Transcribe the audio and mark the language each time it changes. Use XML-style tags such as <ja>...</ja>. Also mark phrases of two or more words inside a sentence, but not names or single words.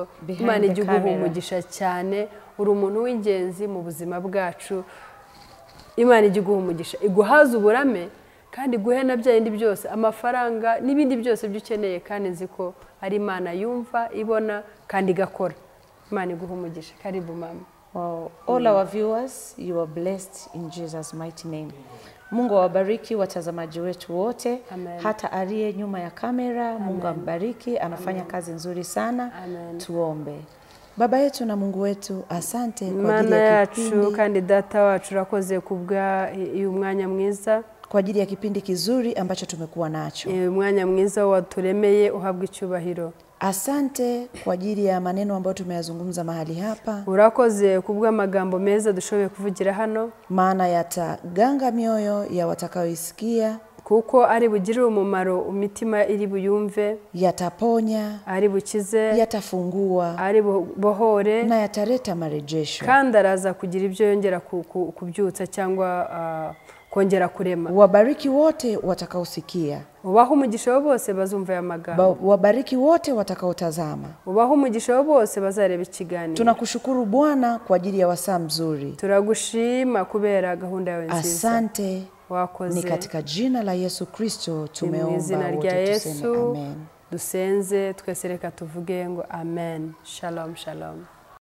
<rw>Imana ijye iguha umugisha cyane uri umuntu w'ingenzi mu buzima bwacu. Imana ijye iguha umugisha iguhaza uburame kandi iguhe na byindi byose amafaranga n'ibindi byose byukeneye kandi nzi ko ari Imana yumva ibona kandi igakora. Imana iguha umugisha.</rw> <sw>Karibu mama.</sw> <en>Wow. All our viewers, you are blessed in Jesus' mighty name.</en> <sw>Mungu awabariki watazamaji wetu wote. Amen. Hata aliye nyuma ya kamera, Mungu ambariki, anafanya kazi nzuri sana. Amen. Tuombe. Baba yetu na Mungu wetu, asante kwa ajili</sw> <rw>Mana ya yacu</rw> <sw>kipindi.</sw> <rw>kandi data wacu urakoze kubwa uyu mwanya mwiza.</rw> <sw>Kwa ajili ya kipindi kizuri ambacho tumekuwa nacho.</sw> <rw>Umwanya mwiza waturemeye uhabwa icyubahiro.</rw> <sw>Asante kwa ajili ya maneno ambayo tumeyazungumza mahali hapa.</sw> <rw>Urakoze kubwa magambo meza dushoboye kuvugira hano.</rw> <sw>Maana yataganga mioyo ya watakaoisikia.</sw> <rw>Kuko ari bugirire umumaro imitima iri buyumve.</rw> <sw>Yataponya.</sw> <rw>Ari bukize.</rw> <sw>Yatafungua.</sw> <rw>Ari bohore.</rw> <sw>Na yataleta marejesho.</sw> <rw>Kandi araza kugira ibyo yongera kubyutsa cyangwa kongera kurema.</rw> <sw>Wabariki wote watakaosikia.</sw> <rw>Ubaho umugisha bose bazumva ya magambo.</rw> <sw>Wabariki wote watakaotazama.</sw> <rw>Ubaho umugisha bose bazareba ikiganiro.</rw> <sw>Tunakushukuru Bwana kwa ajili ya wasaa mzuri.</sw> <rw>Turagushima kubera gahunda yawe nziza.</rw> <sw>Asante.</sw> <rw>Wakoze.</rw> <sw>Ni katika jina la Yesu Kristo tumeomba wote tuseme amen.</sw> <rw>Dusenze twese reka tuvuge ngo amen.</rw> <he>Shalom shalom.</he>